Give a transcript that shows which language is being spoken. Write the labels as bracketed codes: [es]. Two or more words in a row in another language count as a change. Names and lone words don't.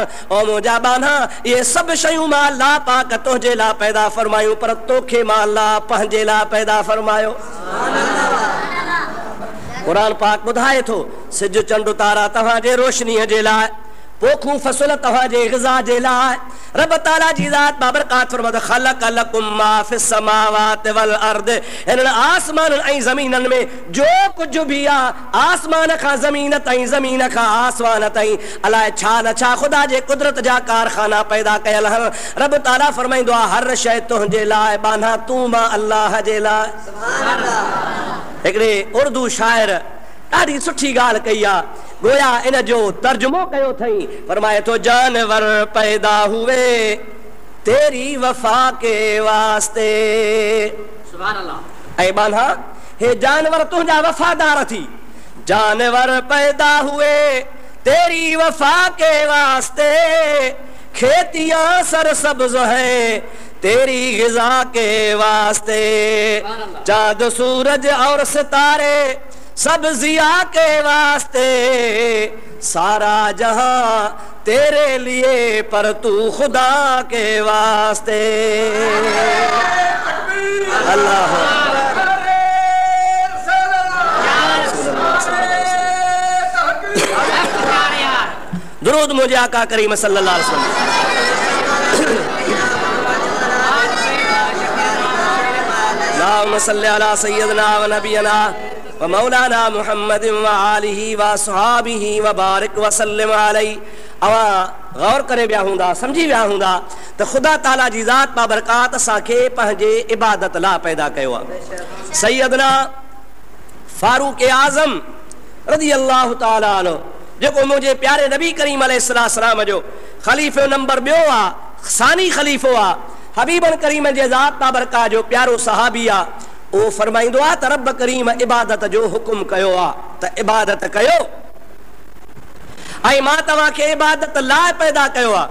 [sd] ओ मुंहिंजा बाना इहे सभु शयूं मां अल्लाह पाक तुंहिंजे लाइ पैदा फरमायूं पर तोखे मां अल्लाह पंहिंजे लाइ पैदा फरमायो। क़ुरान पाक ॿुधाए थो सिज चंड तारा तव्हांजे रोशनीअ जे लाइ पोखूं फसल तव्हांजे ग़िज़ा जे लाइ रब ताला जी ज़ात बाबरकात फरमाए [ar] خلق لكم ما في السماوات والأرض [sd] हिननि आसमाननि ऐं ज़मीननि में जो कुझु बि आहे आसमान खां ज़मीन ताईं ज़मीन खां आसमान ताईं अलाए छा न छा ख़ुदा जे कुदरत जा कारखाना पैदा कयल आहिनि। रब ताला फरमाईंदो आहे हर शइ तुंहिंजे लाइ बाना तूं मां अल्लाह जे लाइ। हिकिड़े उर्दू शाइर ॾाढी सुठी ॻाल्हि कई आहे गोया इन जो तर्जुमो कयो अथई फरमाए थो [ur] جانور پیدا ہوئے تیری وفا کے واسطے. [ar] سبحان الله. [sd] ऐं बाना हे जानवर तुंहिंजा वफ़ादार थी [ur] جانور پیدا ہوئے تیری وفا کے واسطے کھیتیاں سرسبز ہیں تیری غذا کے واسطے چاند سورج اور ستارے سب ضیا کے واسطے سارا جہاں تیرے لیے پر تو خدا کے واسطے. الله درود مجھے آقا کریم [ar] صلى الله عليه وسلم. اللهم صل على سيدنا ونبينا ومولانا محمد وآله وأصحابه وبارك وسلم عليه. [sd] अवां गौर करे विया हूंदा समझी विया हूंदा त ख़ुदा ताला जी ज़ात बाबरकात असांखे पंहिंजे इबादत लाइ पैदा कयो आहे। सैयदना फारूक आज़म [ar] رضي الله تعالى عنه [sd] जेको मुंहिंजे प्यारे नबी करीम अलैहिस्सलाम जो ख़लीफ़ो नंबर ॿियो आहे सानी ख़लीफ़ो आहे हबीबन करीम जे ज़ात बाबरकात जो प्यारो सहाबी आहे उहो फरमाईंदो आहे त रब करीम इबादत जो हुकुम कयो आहे त इबादत कयो ऐं मां तव्हांखे इबादत लाइ पैदा कयो आहे।